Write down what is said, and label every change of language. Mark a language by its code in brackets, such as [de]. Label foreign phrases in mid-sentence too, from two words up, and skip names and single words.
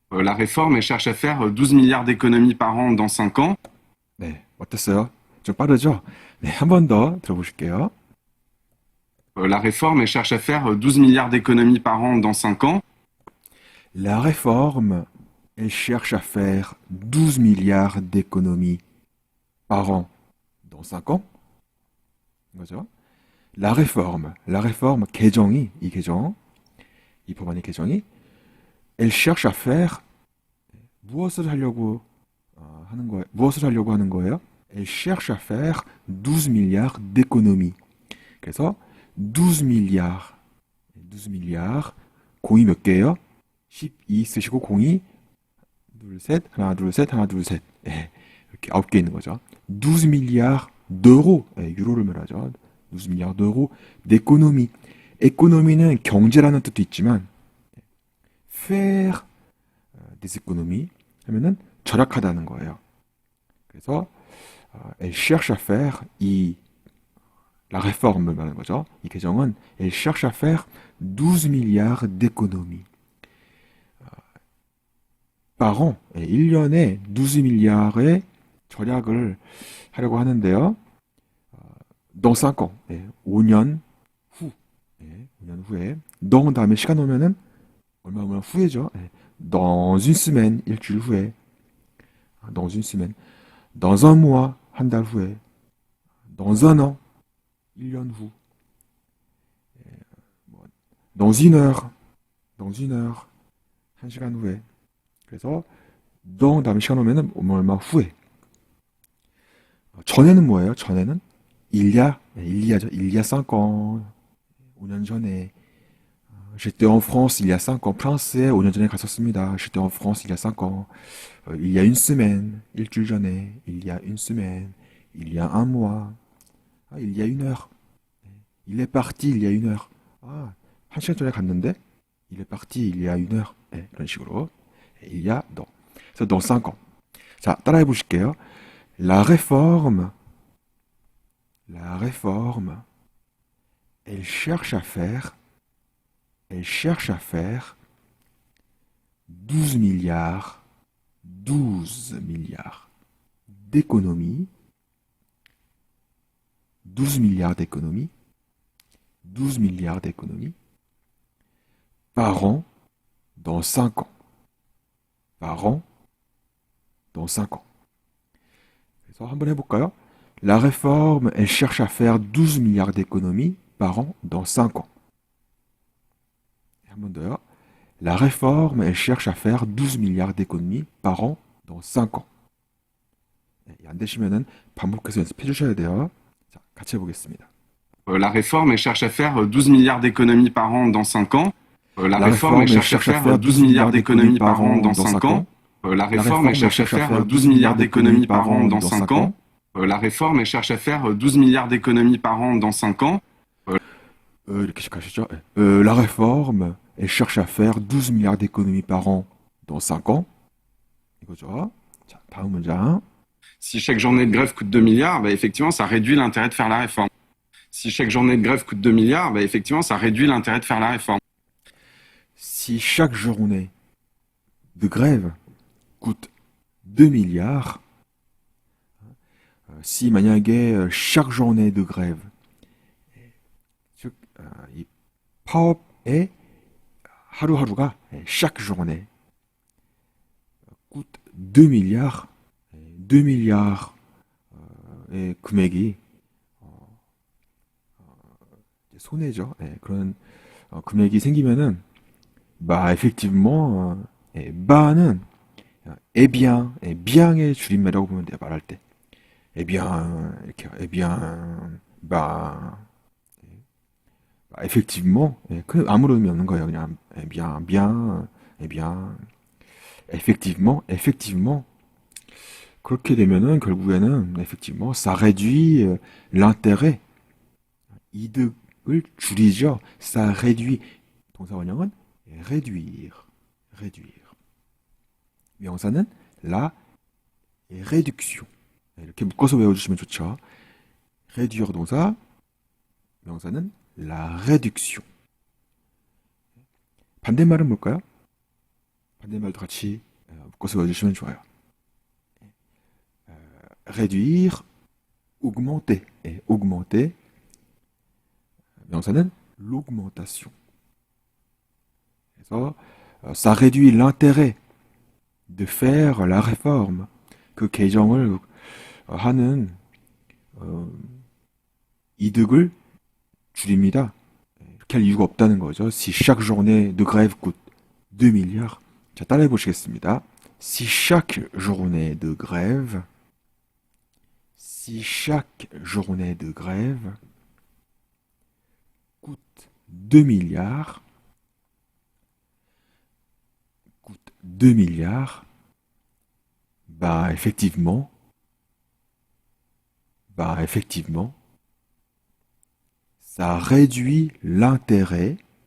[fr] La réforme, elle cherche à faire 12 milliards d'économies par an dans 5 ans. [ko] 네, 어땠어요? 좀 빠르죠? 네, 한 번 더 들어보실게요. [fr] La réforme, elle cherche à faire 12 milliards d'économies par an dans 5 ans. La réforme, elle cherche à faire 12 milliards d'économies par an dans 5 ans. 그죠? la réforme, [ko] 개정이, 이 개정, 이 법안의 개정이, [fr] elle cherche à faire, [ko] 무엇을 하려고 하는 거예요? 무엇을 하려고 하는 거예요? [fr] Elle cherche à faire 12 milliards d'économies. 그래서 12 milliards, 12 milliards, [ko] 공이 몇 개예요? 12 쓰시고 공이 둘, 셋, 하나, 둘, 셋, 하나, 둘, 셋. 예, 이렇게 9개 있는 거죠. [fr] 12 milliards d'euros, [ko] 예, 유로를 말하죠. [fr] 12 milliards d'euros d'économie. [ko] 에코노미는 경제라는 뜻도 있지만 [fr] faire des économies [ko] 하면은 절약하다는 거예요. 그래서 [fr] elle cherche à faire [ko] 이 [fr] la réforme [ko] 말하는 거죠. 이 개정은 [fr] elle cherche à faire 12 milliards d'économies par an. [ko] 1년에 12 밀리ard의 절약을 하려고 하는데요. [fr] dans 5 ans. [ko] 5년 후. 5년 후에. dans 다음에 시간 오면은 얼마 후에죠. [fr] dans une semaine, [ko] 일주일 후에. [fr] dans une semaine. dans un mois, [ko] 한 달 후에. [fr] dans un an, [ko] 1년 후. [fr] dans une heure, dans une heure, [ko] 한 시간 후에. 그래서 dans 다음에 시간 오면은 얼마 후에. 전에는 뭐예요? 전에는 [fr] il y a [ko] 죠. [fr] il y a 5 ans, [ko] 5년 전에. [fr] J'étais en France il y a 5 ans. [ko] 프랑스에 5년 전에 갔었습니다. [fr] J'étais en France il y a 5 ans. Il y a une semaine, 일주일 전에. Il y a une semaine. Il y a un mois. Il y a une heure. Il est parti il y a une heure. [ko] 한 시간 전에 갔는데 [fr] il est parti il y a une heure. [ko] 이런 식으로. [fr] Il y a dans. 그래서 dans 5 ans. [ko] 자, 따라해 보실게요. [fr] La réforme, la réforme, elle cherche à faire, elle cherche à faire 12 milliards, 12 milliards d'économies, 12 milliards d'économies, 12 milliards d'économies par an dans 5 ans. Par an dans 5 ans. [ko] 그래서 한번 해볼까요? [fr] La réforme, elle cherche à faire 12 milliards d'économies par an dans 5 ans. [ko] 한번 더요. [fr] La réforme, elle cherche à faire 12 milliards d'économies par an dans 5 ans. [ko] 안 되시면은 반복해서 연습해 주셔야 돼요. 자, 같이 해보겠습니다. [fr] La réforme, elle cherche à faire 12 milliards d'économies par an dans 5 ans. La La réforme, elle réforme, elle cherche à cherche à faire faire 12 12 milliards milliards d'économies d'économies par par an an dans dans 5 5 ans. ans. La La réforme, elle réforme, elle cherche à cherche à faire faire 12 12 milliards milliards d'économies d'économies par par an an dans dans 5 5 ans. ans. La réforme, elle cherche à faire 12 milliards d'économies par an dans 5 ans. [ko] 이렇게 시작하시죠. [fr] La réforme, elle cherche à faire 12 milliards d'économies par an dans 5 ans. [ko] 이거죠. 자, 다음 문장. [fr] Si chaque journée de grève coûte 2 milliards, bah, effectivement, ça réduit l'intérêt de faire la réforme. Si chaque journée de grève coûte 2 milliards, bah, effectivement, ça réduit l'intérêt de faire la réforme. Si chaque journée de grève coûte 2 milliards, si 만약에 chaque journée de grève, [ko] 즉 이 파업의 하루하루가 [fr] chaque journée coûte 2 milliards, 2 milliards [ko] 의 금액이 손해죠. 그런 금액이 생기면은 [fr] bah effectivement [ko] ba는 [fr] eh bien, [ko] bien의 줄임말이라고 보면 돼요. 말할 때. [fr] eh bien [ko] 이렇게 [fr] eh bien effectivement [ko] 그 아무런 의미 없는 거예요. 그냥 [fr] eh bien, eh bien effectivement [ko] 그렇게 되면은 결국에는 [fr] effectivement ça réduit l'intérêt [ko] 이득을 줄이죠. [fr] ça réduit [ko] 동사 원형은 réduire. 명사는 [fr] la réduction. [ko] 이렇게 묶어서 외워주시면 좋죠. réduire 동사, 명사는 [fr] la réduction. [ko] 반대말은 뭘까요? 반대말도 같이 묶어서 외워주시면 좋아요. [fr] réduire, augmenter. augmenter. 명사는 l'augmentation. 그래서 ça réduit l'intérêt de faire la réforme. [ko] 그 개정을 하는 이득을 줄입니다. 이렇게 할 이유가 없다는 거죠. [fr] Si chaque journée de grève coûte 2 milliards. [ko] 자, 따라해 보시겠습니다. [fr] Si chaque journée de grève coûte 2 milliards, bah effectivement, ça réduit l'intérêt